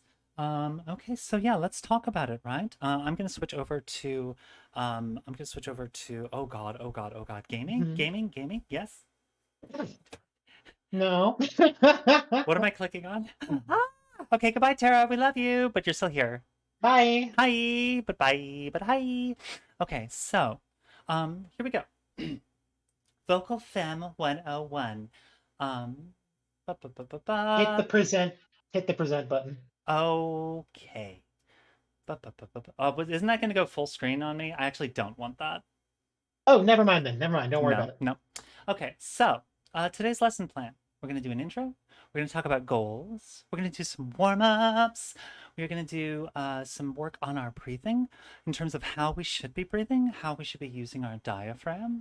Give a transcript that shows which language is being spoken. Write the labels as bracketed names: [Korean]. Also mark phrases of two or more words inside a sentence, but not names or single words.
[English] Okay, so yeah, let's talk about it, right? I'm gonna switch over to, oh God, oh God, oh God, gaming, Mhm. gaming, gaming. Yes. No. What am I clicking on? Ah! Okay, goodbye, Tara. We love you, but you're still here. Bye. Hi, but bye, but hi. Okay, so, here we go. Vocal Femme 101. Um, ba, ba, ba, ba, Hit the ba. present. Hit the present button. Okay. Ba, ba, ba, ba, ba. Oh, but isn't that going to go full screen on me? I actually don't want that. Oh, never mind then. Never mind. Don't worry No, about it. no. Okay, so today's lesson plan. We're going to do an intro. We're going to talk about goals. We're going to do some warm ups. We're going to do some work on our breathing in terms of how we should be breathing, how we should be using our diaphragm.